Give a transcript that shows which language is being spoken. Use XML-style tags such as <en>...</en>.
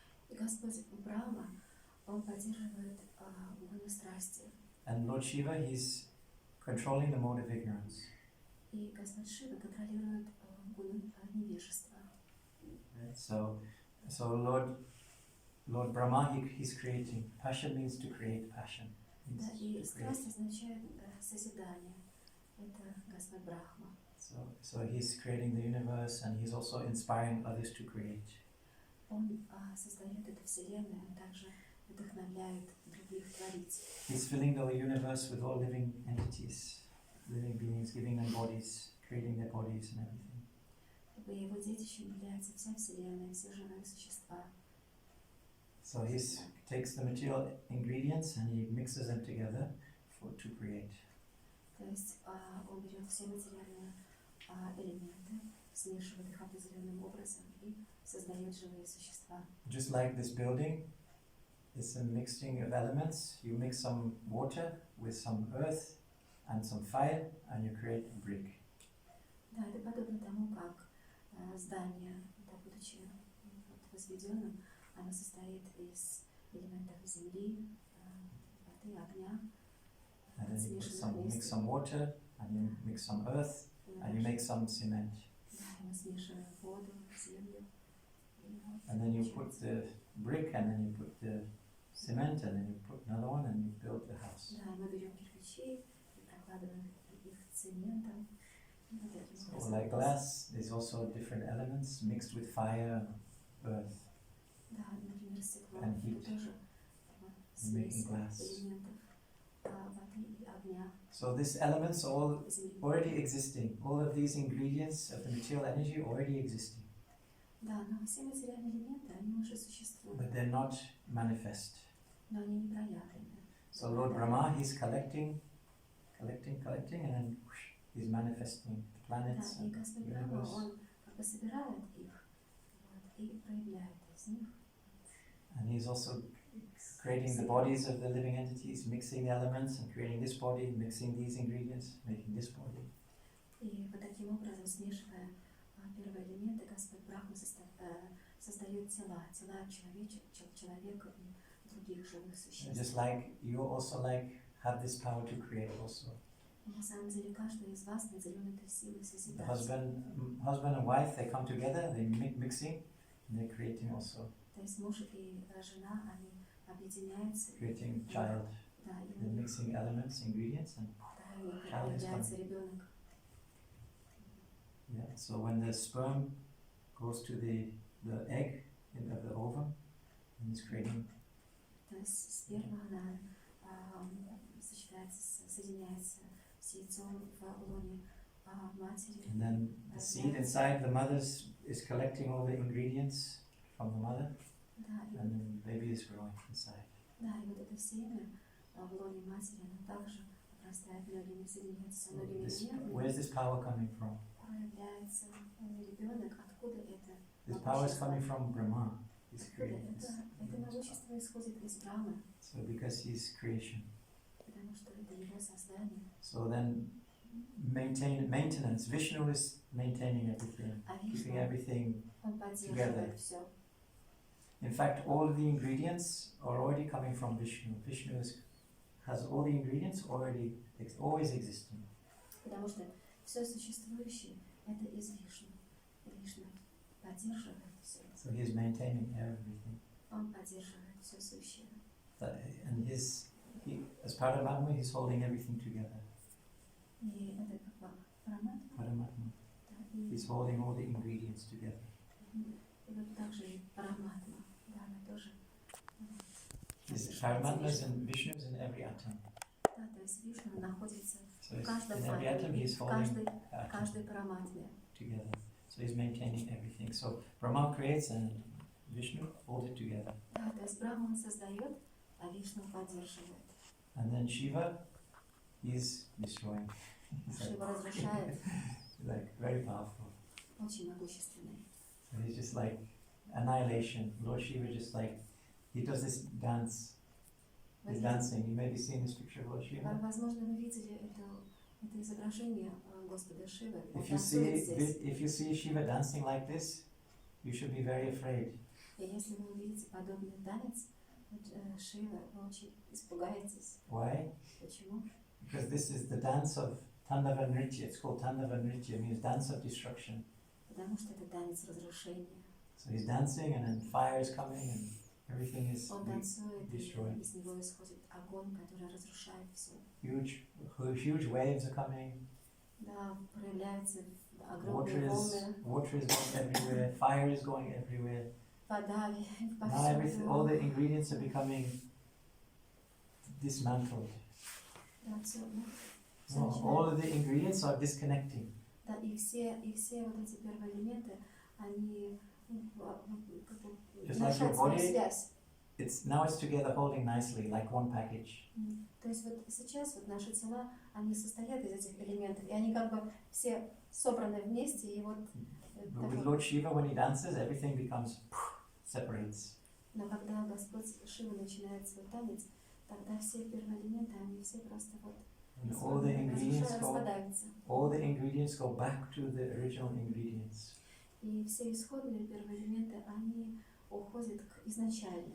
<ru>И Господь Брахма, он поддерживает гуну страсти.</ru> <en>And Lord Shiva, he's controlling the mode of ignorance.</en> <ru>И Господь Шива контролирует гуну невежества.</ru> <en>Right? So Lord Lord Brahma, he's creating. Passion means to create passion. Means</en> <ru>Да, и</ru> <en>to create.</en> <ru>страсть означает созидание. Это Господь Брахма.</ru> <en>So he's creating the universe and he's also inspiring others to create.</en> <ru>Он создает эту вселенную, он также вдохновляет других творить.</ru> <en>He's filling the universe with all living entities, living beings, giving them bodies, creating their bodies and everything.</en> <ru>Как бы его детищем является вся вселенная, все живые существа.</ru> <en>So he takes the material ingredients and he mixes them together to create.</en> <ru>То есть он берет все материальные элементы, смешивает их определенным образом и создает живые существа.</ru> <en>Just like this building, it's a mixing of elements. You mix some water with some earth and some fire and you create a brick.</en> <ru>Да, это подобно тому, как здание, да, будучи возведенным, оно состоит из элементов земли, воды, огня.</ru> <en>And then you mix some water and you mix some earth and you make some cement.</en> <ru>Да, мы смешиваем воду, землю.</ru> <en>And then you put the brick and then you put the cement and then you put another one and you build the house.</en> <ru>Да, мы берем кирпичи и прокладываем их цементом.</ru> <en>So like glass, there's also different elements mixed with fire and earth.</en> <ru>Да, например, стекло,</ru> <en>And</en> <ru>это</ru> <en>heat.</en> <ru>тоже</ru> <en>In making</en> <ru>смесь</ru> <en>glass.</en> <ru>элементов воды и огня,</ru> <en>So these elements are all</en> <ru>земли.</ru> <en>already existing. All of these ingredients of the material energy already existing.</en> <ru>Да, но все материальные элементы, они уже существуют,</ru> <en>But they're not manifest.</en> <ru>но они не проявлены.</ru> <en>So Lord Brahma, he's collecting, and then whoosh, he's manifesting the</en> <ru>Да,</ru> <en>planets</en> <ru>и</ru> <en>and</en> <ru>Господь</ru> <en>the</en> <ru>Брахма,</ru> <en>universe.</en> <ru>он как бы собирает их вот, и проявляет из них.</ru> <en>And he's also creating the bodies of the living entities, mixing the elements and creating this body, mixing these ingredients, making this body.</en> <ru>И вот таким образом, смешивая первые элементы, Господь Брахма создает тела человека и других живых существ.</ru> <en>Just like you also have this power to create also.</en> <ru>И на самом деле каждый из вас наделен этой силой</ru> <en>The</en> <ru>созидать.</ru> <en>husband and wife, they come together, they mixing, and they're creating also,</en> <ru>То есть муж и жена, они объединяются,</ru> <en>creating child.</en> <ru>да, и</ru> <en>They're mixing elements, ingredients, and</en> <ru>да, и появляется ребенок.</ru> <en>yeah. So when the sperm goes to the egg of the ovum, and it's creating.</en> <ru>То есть сперма, она соединяется с яйцом в лоне матери.</ru> <en>And then the seed inside the mother's is collecting all the ingredients from the mother,</en> <ru>Да, и</ru> <en>and then the baby is growing inside.</en> <ru>да, и вот это семя в лоне матери, оно также обрастает многими, соединяется со</ru> <en>So</en> <ru>многими элементами.</ru> <en>where's this power coming from?</en> <ru>Проявляется ребенок, откуда это?</ru> <en>This power is coming from Brahma. He's</en> <ru>Откуда</ru> <en>creating this.</en> <ru>это могущество исходит из Брамы,</ru> <en>So because he's creation.</en> <ru>потому что это его создание.</ru> <en>So then maintenance. Vishnu is maintaining everything,</en> <ru>А</ru> <en>keeping everything.</en> <ru>он поддерживает все.</ru> <en>In fact, all the ingredients are already coming from Vishnu. Vishnu has all the ingredients already always existing.</en> <ru>Потому что все существующее это из Вишну. Вишну поддерживает все.</ru> <en>So he is maintaining everything.</en> <ru>Он поддерживает все сущее.</ru> <en>And as Paramatma, he's holding everything together.</en> <ru>И это как бы Параматма,</ru> <en>Paramatma.</en> <ru>да, и</ru> <en>He's holding all the ingredients together.</en> <ru>вот также и Параматма, да, она тоже.</ru> <en>Paramatma is in Vishnu is in every atom.</en> <ru>Да, то есть Вишну находится</ru> <en>So</en> <ru>в</ru> <en>in</en> <ru>каждом</ru> <en>every atom</en> <ru>атоме,</ru> <en>he's</en> <ru>в</ru> <en>holding the atom каждой Параматме. together. So he's maintaining everything. So Brahma creates and Vishnu hold it together.</en> <ru>Да, то есть Брахма он создает, а Вишну поддерживает.</ru> <en>And then Shiva, he's destroying. He's</en> <ru>Шива разрушает,</ru> <en>like very powerful.</en> <ru>очень могущественный.</ru> <en>So he's just like annihilation. Lord Shiva just like, he does this dance. He's dancing. You maybe seen this picture of Lord Shiva.</en> <ru>Возможно, вы видели это изображение Господа Шивы. Он</ru> <en>If you</en> <ru>танцует здесь.</ru> <en>see Shiva dancing like this, you should be very afraid.</en> <ru>И если вы увидите подобный танец Шивы, вы очень испугаетесь.</ru> <en>Why?</en> <ru>Почему?</ru> <en>Because this is the dance of Tandava Nritya. It's called Tandava Nritya, means dance of destruction.</en> <ru>Потому что это танец разрушения.</ru> <en>So he's dancing and then fire is coming and Everything is</en> <ru>Он танцует,</ru> <en>destroyed.</en> <ru>и из него исходит огонь, который разрушает все.</ru> <en>Huge waves are coming.</en> <ru>Да, проявляются</ru> <en>Water</en> <ru>огромные волны,</ru> <en>is going everywhere. Fire is going everywhere.</en> <ru>вода</ru> <en>Now all</en> <ru>повсюду.</ru> <en>the ingredients are becoming dismantled.</en> <ru>Да, всё, всё</ru> <en>No,</en> <ru>начинает.</ru> <en>all of the ingredients are disconnecting.</en> <ru>Да, и все вот эти первые элементы, они как бы</ru> <en>Just like</en> <ru>нарушают</ru> <en>your</en> <ru>свою</ru> <en>body.</en> <ru>связь.</ru> <en>Now it's together holding nicely, like one package.</en> <ru>То есть вот сейчас вот наши тела, они состоят из этих элементов, и они как бы все собраны вместе, и вот</ru> <en>But with</en> <ru>такой-</ru> <en>Lord Shiva, when he dances, everything becomes separates.</en> <ru>Но когда Господь Шива начинает свой танец, тогда все первые элементы, они все просто вот</ru> <en>And all the ingredients</en> <ru>распадаются.</ru> <en>go back to the original ingredients.</en> <ru>И все исходные первые элементы, они уходят к изначальному.</ru>